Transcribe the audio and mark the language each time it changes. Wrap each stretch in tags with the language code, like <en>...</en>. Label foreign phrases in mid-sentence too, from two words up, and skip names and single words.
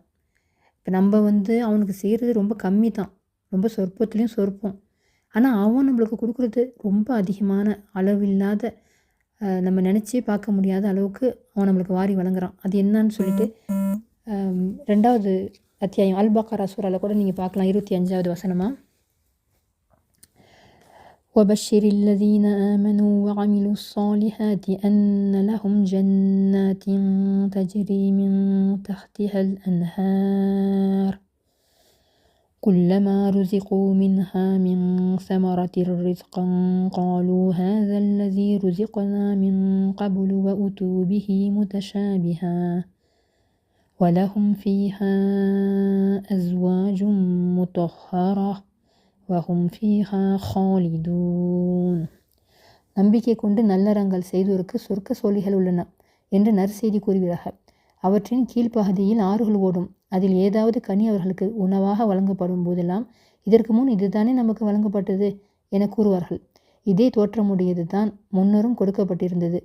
<ta>இப்போ நம்ம வந்து அவனுக்கு செய்கிறது ரொம்ப கம்மி தான், ரொம்ப சொற்பத்துலேயும் சொற்பம். ஆனால் அவன் நம்மளுக்கு கொடுக்குறது ரொம்ப அதிகமான அளவில்லாத, நம்ம நினச்சே பார்க்க முடியாத அளவுக்கு அவன் நம்மளுக்கு வாரி வழங்குறான். அது என்னன்னு சொல்லிட்டு 2வது அத்தியாயம் அல் பக்ரா சூரால கூட நீங்கள் பார்க்கலாம், 25வது வசனமாக.</ta> <ar>وبشر الذين آمنوا وعملوا الصالحات أن لهم جنات تجري من تحتها الأنهار كلما رزقوا منها من ثمرة رزقا قالوا هذا الذي رزقنا من قبل وأتوا به متشابها ولهم فيها أزواج مطهرة وهم فيها خالدون.</ar> <ta>நம்பிக்கை கொண்டு நல்லறங்கள் செய்தோருக்கு சொர்க்க சோழிகள் உள்ளன என்று நற்செய்தி கூறுகிறார்கள். அவற்றின் கீழ்ப்பகுதியில் ஆறுகள் ஓடும், அதில் ஏதாவது கனி அவர்களுக்கு உணவாக வழங்கப்படும் போதெல்லாம் இதற்கு முன் இதுதானே நமக்கு வழங்கப்பட்டது என கூறுவார்கள். இதே தோற்றமுடையது தான் முன்னரும் கொடுக்கப்பட்டிருந்தது.</ta>